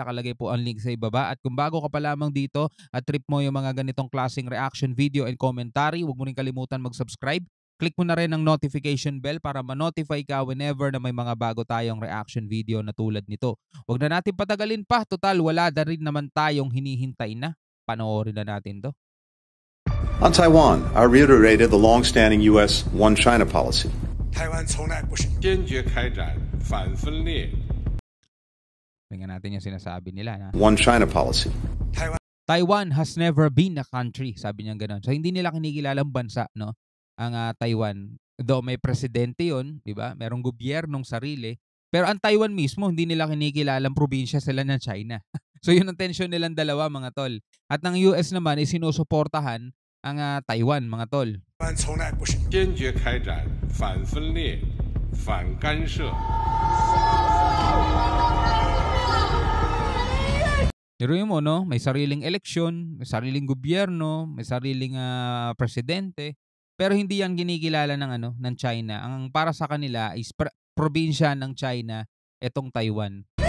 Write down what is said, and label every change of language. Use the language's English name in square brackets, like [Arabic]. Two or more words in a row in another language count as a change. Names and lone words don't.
[Filipino] Nakalagay po ang link sa ibaba. At kung bago ka pa lamang dito at trip mo yung mga ganitong klaseng [English] reaction video and commentary, [Filipino] huwag mo rin kalimutan mag-subscribe. Click mo na rin ang notification bell para ma-notify ka whenever na may mga bago tayong [English] reaction video [Filipino] na tulad nito. Huwag na natin patagalin pa. Total, wala na rin naman tayong hinihintay na. Panoorin na natin to. [English] On Taiwan, I reiterated the long-standing U.S. One China policy. [Chinese] 台湾从来不是坚决开展反分裂 [Filipino] Tingnan natin yung sinasabi nila. Na [English] One China policy. Taiwan has never been a country. [Filipino] Sabi niya gano'n. So hindi nila kinikilalang bansa, no? Ang Taiwan. Though may presidente yun, di ba? Merong gobyernong sarili. Pero ang Taiwan mismo, hindi nila kinikilalang probinsya sila ng China. So yun ang tension nilang dalawa mga tol. At ng US naman ay sinusuportahan ang Taiwan mga tol. [Chinese] 台湾从来不是坚决开展反分裂、反干涉。 [Filipino] Pero mo, no? May sariling eleksyon, may sariling gobyerno, may sariling presidente. Pero hindi yan kinikilala ng China. Ang para sa kanila is probinsya ng China etong Taiwan.